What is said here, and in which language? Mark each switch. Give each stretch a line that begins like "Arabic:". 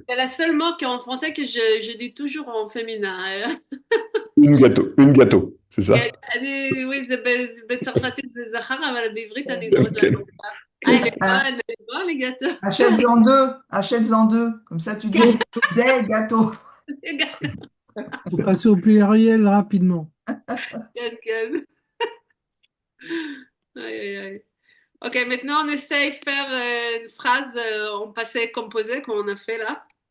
French: C'est la seule mot qu'en français que je dis toujours en féminin. Une gâteau, c'est ça?
Hebrew: Oui, בצרפתית זה זכר, אבל בעברית אני קוראת לה
French: Quel- elle est bonne, les gâteaux. Achète-en deux, comme ça tu dis des gâteaux. Les gâteaux. Faut passer au pluriel rapidement.
Hebrew: כן.
French: Aïe, aïe, aïe. Ok, maintenant on essaye de faire une phrase en passé composé comme on a fait là.